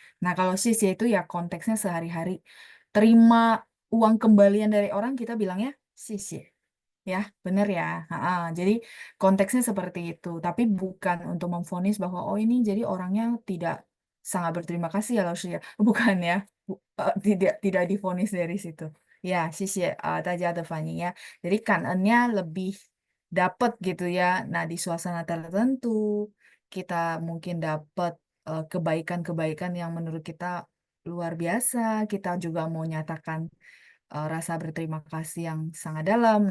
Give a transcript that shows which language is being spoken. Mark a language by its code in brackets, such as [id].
[id] Nah, kalau xie itu ya konteksnya sehari-hari terima uang kembalian dari orang kita bilangnya xie. Ya, benar ya. Jadi konteksnya seperti itu, tapi bukan untuk memvonis bahwa oh ini jadi orangnya tidak sangat berterima kasih ya Lausia. Bukan ya. Tidak divonis dari situ. [zh] Ya, 谢谢 大家的反应 ya. [id] Jadi kanannya lebih dapat gitu ya. Nah, di suasana tertentu kita mungkin dapat kebaikan-kebaikan yang menurut kita luar biasa. Kita juga mau nyatakan rasa berterima kasih yang sangat dalam.